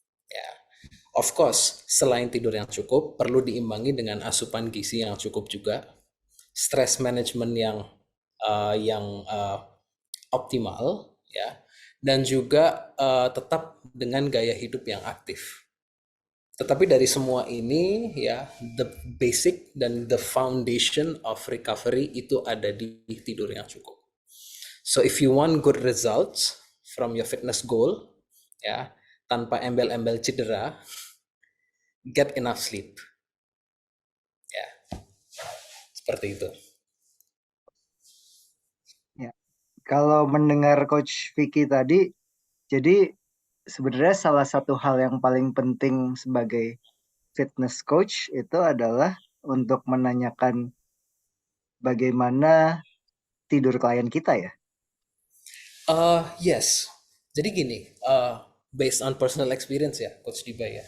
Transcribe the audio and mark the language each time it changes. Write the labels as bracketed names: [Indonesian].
[Indonesian] Ya. [English] Of course, [Indonesian] selain tidur yang cukup, perlu diimbangi dengan asupan gizi yang cukup juga, [English] stress management [Indonesian] yang optimal, ya, dan juga tetap dengan gaya hidup yang aktif. Tetapi dari semua ini, ya, [English] the basic [Indonesian] dan [English] the foundation of recovery [Indonesian] itu ada di tidur yang cukup. [English] So if you want good results from your fitness goal, ya, [Indonesian] tanpa embel-embel cedera, [English] get enough sleep. [Indonesian] Ya, seperti itu. Ya. Kalau mendengar Coach Vicky tadi, jadi sebenarnya salah satu hal yang paling penting sebagai fitness coach itu adalah untuk menanyakan bagaimana tidur klien kita ya. [English] Yes. [Indonesian] Jadi gini, [English] based on personal experience [Indonesian] ya, Coach Diba ya.